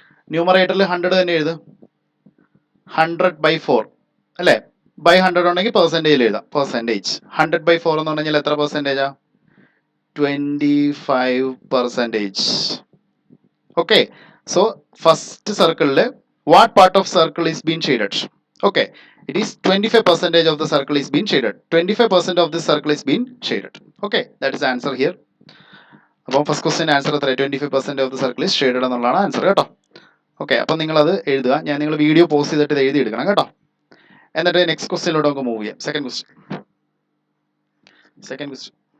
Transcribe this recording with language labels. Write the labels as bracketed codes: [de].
[ml] ന്യൂമറേറ്ററിൽ 100 തന്നെ എഴുതും, 100/4 അല്ലേ? ബൈ 100 ഉണ്ടെങ്കിൽ പെർസെൻറ്റേജിൽ എഴുതാം, പെർസെൻറ്റേജ്. 100/4 എന്ന് പറഞ്ഞാൽ എത്ര പെർസെൻറ്റേജാ? [en] 25%. Okay, so first സർക്കിളിൽ what part of circle is been shaded? Okay, it is 25% of the circle is being shaded. 25% of this circle is being shaded. Okay, that is the answer here. [ml] അപ്പോൾ first question answer എത്ര? [en] 25% of the circle is shaded [ml] എന്നുള്ളതാണ് answer കേട്ടോ. Okay, അപ്പം നിങ്ങളത് എഴുതുക. ഞാൻ നിങ്ങൾ video post ചെയ്തിട്ട് ഇത് എഴുതി എടുക്കണം കേട്ടോ. എന്നിട്ട് നെക്സ്റ്റ് ക്വസ്റ്റ്യനിലോട്ട് നമുക്ക് മൂവ് ചെയ്യാം. Second question.